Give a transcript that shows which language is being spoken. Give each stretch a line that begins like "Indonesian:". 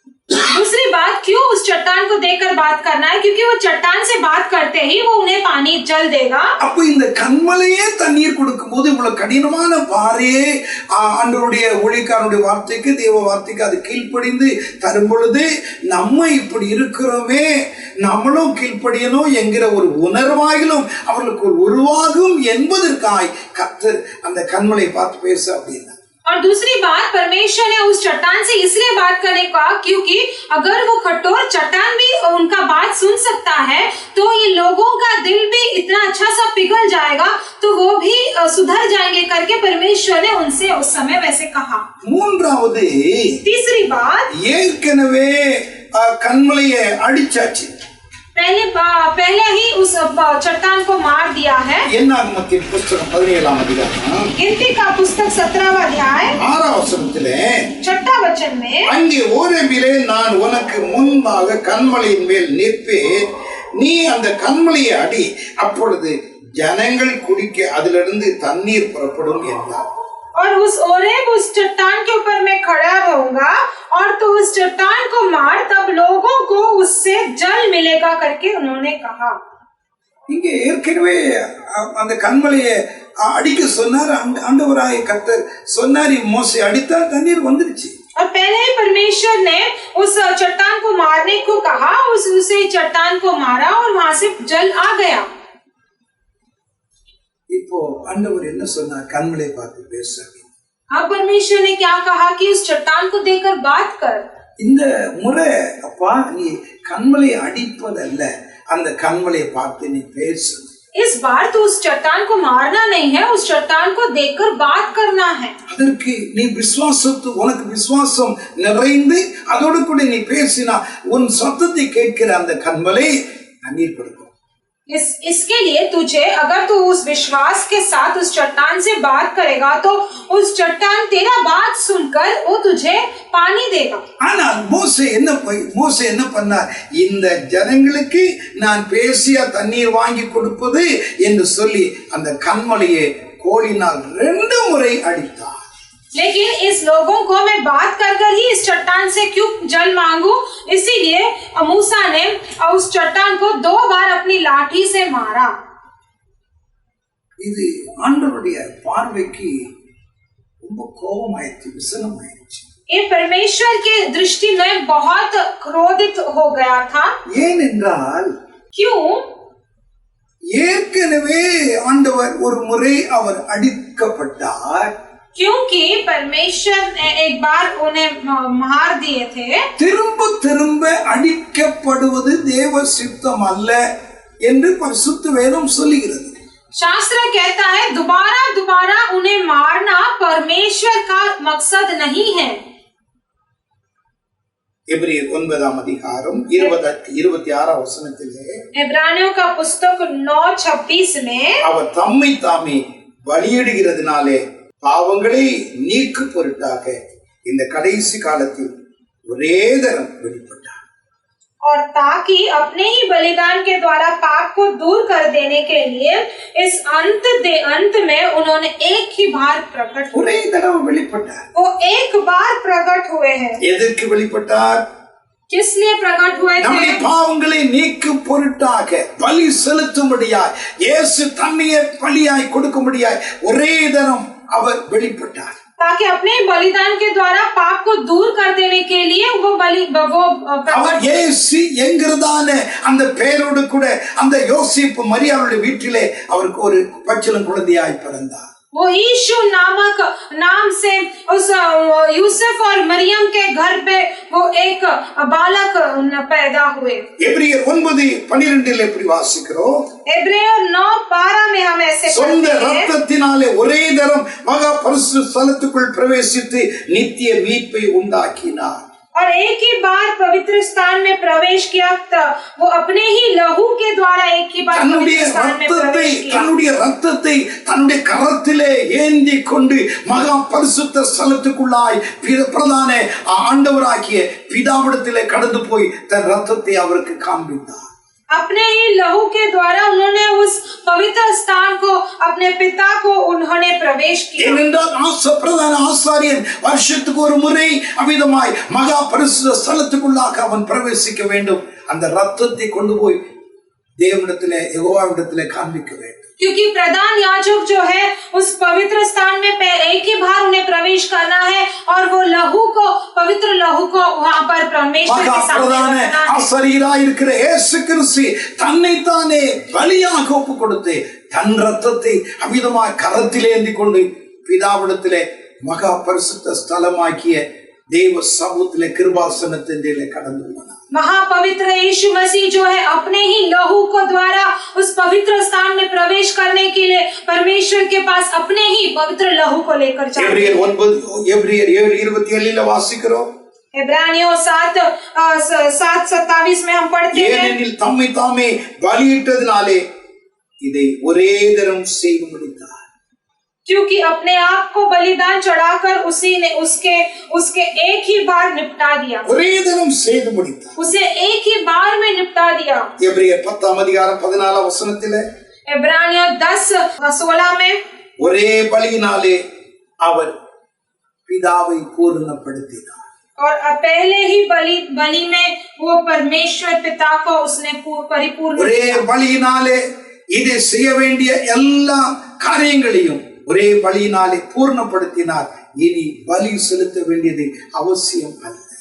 Hindi: दूसरी बात क्यों उस चट्टान को देखकर बात करना है? क्योंकि वो चट्टान से बात करते ही वो उन्हें पानी जल देगा.
Tamil: அப்ப இந்த கண்மலையே தண்ணீர் கொடுக்கும் போது இவ்வளவு கடினமான பாறையே ஆண்டவருடைய ஊழியக்காரனுடைய வார்த்தைக்கு தேவ வார்த்தைக்கு அது கீழ்ப்படிந்து தரும் பொழுது நம்ம இப்படி இருக்கிறோமே, நம்மளும் கீழ்ப்படியணும் என்கிற ஒரு உணர்வாயிலும் அவர்களுக்கு உருவாகும் என்பதற்காய் கர்த்தர் அந்த கண்மலையை பார்த்து பேச அப்படின்னா.
Hindi: और दूसरी बात, परमेश्वर ने उस चट्टान से इसलिए बात करने का क्योंकि अगर वो कठोर चट्टान भी उनका बात सुन सकता है तो ये लोगों का दिल भी इतना अच्छा सा पिघल जाएगा तो वो भी सुधर जाएंगे करके परमेश्वर ने उनसे उस समय वैसे कहा.
Tamil: மூன்றாவது,
Hindi: तीसरी बात,
Tamil: ஏற்கனவே கண்மலையை அடிச்சாச்சு,
Hindi: पहले ही उस चट्टान को मार दिया है.
Tamil: என்னாகமத்தின் புத்தகம் 17ஆம் அதிகாரம்
Hindi: गिनती का पुस्तक 17वां अध्याय
Tamil: 6ஆம் வசனத்திலே
Hindi: 6 वचन में,
Tamil: அங்கே ஓரேபிலே நான் உனக்கு முன்பாக கண்மலையின் மேல் நிற்பேன், நீ அந்த கண்மலையை அடி, அப்பொழுது ஜனங்கள் குடிக்க அதிலிருந்து தண்ணீர் புறப்படும் என்றார்.
Hindi: और उस चट्टान के ऊपर मैं खड़ा रहूंगा और तो उस चट्टान को मार, तब लोगों को उससे जल मिलेगा करके उन्होंने कहा.
Tamil: இங்கே ஏற்கனவே அந்த கண்மலையை அடிக்க சொன்னார் ஆண்டவராகிய கர்த்தர் சொன்னார், மோசே அடித்தால் தண்ணீர் வந்துருச்சு.
Hindi: और पहले ही परमेश्वर ने उस चट्टान को मारने को कहा, उसे चट्टान को मारा और वहां से जल आ गया.
Tamil: இப்போ ஆண்டவர் என்ன சொன்னார்? கண்மலையை பார்த்து பேச.
Hindi: अब परमेश्वर ने क्या कहा कि उस चट्टान को देखकर बात कर.
Tamil: இந்த முறை அப்பா நீ கண்மலையை அடிப்பதல்ல, அந்த கண்மலையை பார்த்து நீ பேசு.
Hindi: इस बार तो उस चट्टान को मारना नहीं है, उस चट्टान को देखकर बात करना है.
Tamil: அதற்கு நீ உனக்கு விசுவாசம் நிறைந்து அதோடு கூட நீ பேசினா உன் சத்தத்தை கேட்கிற அந்த கண்மலை தண்ணீர் கொடுக்கும்.
Hindi: इसके लिए तुझे, अगर तू उस विश्वास के साथ उस चट्टान से बात करेगा तो उस चट्टान तेरा बात सुनकर वो तुझे पानी देगा.
Tamil: ஆனால் மோசே என்ன பண்ணார்? இந்த ஜனங்களுக்கு நான் பேசிய தண்ணீர் வாங்கி கொடுப்பது என்று சொல்லி அந்த கண்மலையை கோலினால் 2 முறை அடித்தார்.
Hindi: लेकिन इस लोगों को मैं बात कर ही इस चट्टान से क्यों जल मांगू, इसीलिए मूसा ने उस चट्टान को 2 बार अपनी लाठी से मारा.
Tamil: இது ஆண்டவருடைய பார்வைக்கு ரொம்ப கோபமாயிடுச்சு, விசனமாயிடுச்சு.
Hindi: ये परमेश्वर के दृष्टि में बहुत क्रोधित हो गया था.
Tamil: ஏனென்றால்
Hindi: क्यों?
Tamil: ஏற்கனவே ஆண்டவர் ஒரு முறை அவர் அடிக்கப்பட்டார்.
Hindi: क्योंकि परमेश्वर ने एक बार उन्हें मार दिए थे.
Tamil: திரும்ப அடிக்கப்படுவது தேவ சித்தம் அல்ல என்று பரிசுத்த வேதம் சொல்லுகிறது.
Hindi: शास्त्र कहता है दोबारा उन्हें मारना परमेश्वर का मकसद नहीं है.
Tamil: எபிரேயர் 9ஆம் அதிகாரம் 26ஆம் வசனத்திலே,
Hindi: इब्रानियों का पुस्तक 9:26 में,
Tamil: அவர் தம்மை தாமே பலியிடுகிறதுனாலே பாவங்களை நீக்கு பொருட்டாக இந்த கடைசி காலத்தில் ஒரே தரம் வெளிப்பட்டார்.
Hindi: और ताकि अपने ही बलिदान के द्वारा पाप को दूर कर देने के लिए इस अंत में उन्होंने एक ही बार प्रकट हुए।
Tamil: ஒரே தடவை வெளிப்பட்டார்.
Hindi: वो एक बार प्रकट हुए हैं।
Tamil: எதற்கு வெளிப்பட்டார்?
Hindi: किस लिए प्रकट हुए
Tamil: நம்முடைய
Hindi: थे?
Tamil: பாவங்களை நீக்கும் பொருட்டாக பலி செலுத்தும்படியாய் இயேசு தன்னையே பலியாய் கொடுக்கும்படியாய் ஒரே தரம் அவர் வெளிப்பட்டார்.
Hindi: ताकि अपने बलिदान के द्वारा पाप को दूर कर देने के लिए वो
Tamil: அவர் இயேசு என்கிறதான அந்த பெயரோடு கூட அந்த யோசேப்பு மரியாளுடைய வீட்டிலே அவருக்கு ஒரு பச்சிளம் குழந்தையாய் பிறந்தார்.
Hindi: वो यीशु नामक नाम से उस यूसुफ और मरियम के घर पे वो एक बालक पैदा हुए।
Tamil: எபிரேயர் 9:12 எப்படி வாசிக்கிறோம்?
Hindi: எபிரேயர் 9:12 में हम ऐसे
Tamil: சொந்த
Hindi: पढ़ते हैं,
Tamil: ரத்தத்தினாலே ஒரே தரம் மகா பரிசுத்த ஸ்தலத்துக்குள் பிரவேசித்து நித்திய மீட்பை உண்டாக்கினார்.
Hindi: और एक ही बार पवित्र स्थान में प्रवेश किया। वो अपने ही लहू के द्वारा एक ही बार
Tamil: தன்னுடைய
Hindi: पवित्र स्थान में प्रवेश किया।
Tamil: தன்னுடைய ரத்தத்தை தன்னுடைய கரத்திலே ஏந்தி கொண்டு மகா பரிசுத்த ஸ்தலத்துக்குள்ளாய் பிரதான ஆண்டவராகிய பிதாவிடத்திலே கடந்து போய் தன் ரத்தத்தை அவருக்கு காண்பித்தார்.
Hindi: अपने ही लहू के द्वारा उन्होंने उस पवित्र स्थान को अपने पिता को उन्होंने प्रवेश किया।
Tamil: ஏனென்றால் பிரதான ஆசாரியன் வருஷத்துக்கு ஒரு முறை அவ்விதமாய் மகா பரிசுத்த ஸ்தலத்துக்குள்ளாக அவன் பிரவேசிக்க வேண்டும். அந்த ரத்தத்தை கொண்டு போய் தேவனிடத்திலே யெகோவாவிடத்திலே காண்பிக்க வேண்டும்.
Hindi: क्योंकि प्रधान याजक जो है उस पवित्र स्थान में एक ही बार उन्हें प्रवेश करना है और वो लहू को पवित्र लहू को वहाँ पर परमेश्वर के सामने रखना है।
Tamil: ஆசாரியராய் இருக்கிற இயேசு கிறிஸ்து தன்னைத்தானே பலியாக ஒப்பு கொடுத்து தன் ரத்தத்தை அவ்விதமாய் கரத்திலே ஏந்தி கொண்டு பிதாவிடத்திலே மகா பரிசுத்த ஸ்தலமாக்கிய தேவ சமூகத்திலே கிருபாசனத்திலே கடந்து போனார்.
Hindi: महापवित्र यीशु मसीह जो है अपने ही लहू को द्वारा उस पवित्र स्थान में प्रवेश करने के लिए परमेश्वर के पास अपने ही पवित्र लहू को लेकर जाते हैं।
Tamil: எபிரேயர் 7:27 வாசிக்கிறோம்.
Hindi: इब्रानियों 7:27 में हम पढ़ते हैं,
Tamil: ஏனெனில் தம்மை தாமே பலியிட்டதினாலே இதை ஒரே தரம் செய்து முடித்தார்.
Hindi: क्योंकि अपने आप को बलिदान चढ़ाकर उसी ने उसके एक ही बार निपटा दिया।
Tamil: ஒரே தரம் செய்து முடித்தார்.
Hindi: उसे एक ही बार में निपटा दिया।
Tamil: எபிரேயர் 10:14
Hindi: इब्रानियों 10:16 में
Tamil: ஒரே பலியினாலே அவர் பிதாவை பூரணப்படுத்தினார்.
Hindi: और पहले ही बलि में वो परमेश्वर पिता को उसने परिपूर्ण
Tamil: ஒரே பலியினாலே இதை செய்ய வேண்டிய எல்லா காரியங்களையும் ஒரே பலியினாலே பூர்ணப்படுத்தினார். இனி பலி செலுத்த வேண்டியது அவசியம் அல்ல.